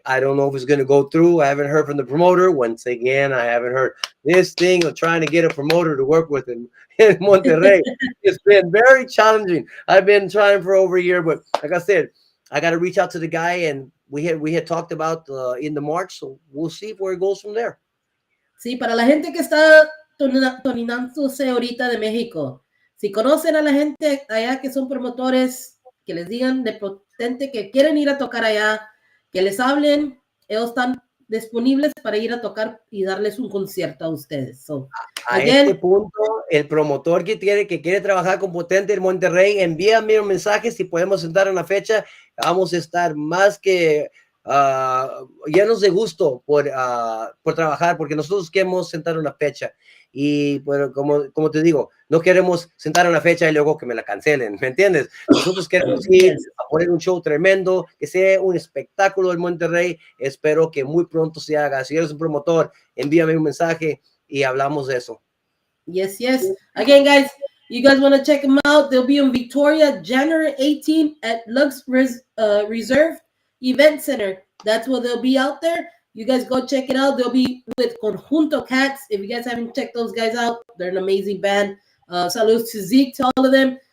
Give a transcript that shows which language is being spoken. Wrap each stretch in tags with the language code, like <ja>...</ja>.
<en>I don't know if it's going to go through. I haven't heard from the promoter. Once again, I haven't heard this thing of trying to get a promoter to work with in Monterrey. It's been very challenging. I've been trying for over a year, but like I said, I got to reach out to the guy, and we had talked about in the March, so we'll see where it goes from there.</en> <es>Sí, para la gente que está toninándose ahorita de México, si conocen a la gente allá que son promotores, que les digan de Potente que quieren ir a tocar allá, que les hablen, ellos están disponibles para ir a tocar y darles un concierto a ustedes.</es> <en>So,</en> <es>A este</es> <en>again,</en> <es>punto, el promotor que quiere trabajar con Potente en Monterrey, envíame un mensaje si podemos sentar una fecha. Vamos a estar más que llenos de gusto por trabajar, porque nosotros queremos sentar una fecha. Y bueno, como te digo, no queremos sentar una fecha y luego que me la cancelen, ¿me entiendes? Nosotros queremos ir</es> <en>yes.</en> <es>a poner un show tremendo, que sea un espectáculo en Monterrey. Espero que muy pronto se haga. Si eres un promotor, envíame un mensaje y hablamos de eso.</es> <en>Yes, yes. Again, guys, you guys want to check them out? They'll be in Victoria, January 18th at Lux Reserve Event Center. That's where they'll be out there. You guys go check it out. They'll be with Conjunto Cats. If you guys haven't checked those guys out, they're an amazing band. Salutes to Zeke, to all of them.</en>